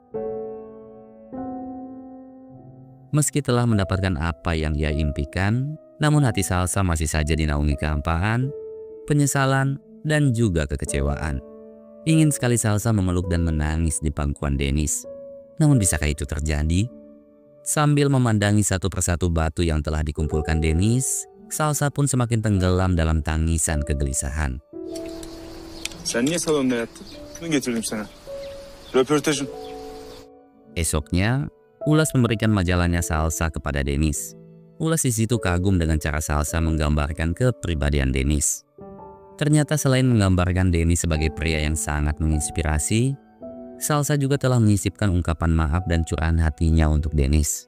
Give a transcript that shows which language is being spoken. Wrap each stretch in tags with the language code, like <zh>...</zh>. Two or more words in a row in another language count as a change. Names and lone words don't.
<id>Meski telah mendapatkan apa yang ia impikan, namun hati Salsa masih saja dinaungi kehampaan, penyesalan, dan juga kekecewaan. Ingin sekali Salsa memeluk dan menangis di pangkuan Dennis. Namun bisakah itu terjadi? Sambil memandangi satu persatu batu yang telah dikumpulkan Dennis, Salsa pun semakin tenggelam dalam tangisan kegelisahan.</id> <tr>Sen niye salonda yattın? Bunu getirdim sana. Röportajın.</tr> <id>Esoknya, Ulas memberikan majalahnya Salsa kepada Dennis. Ulas di situ kagum dengan cara Salsa menggambarkan kepribadian Dennis. Ternyata selain menggambarkan Dennis sebagai pria yang sangat menginspirasi, Salsa juga telah menyisipkan ungkapan maaf dan curahan hatinya untuk Dennis.</id>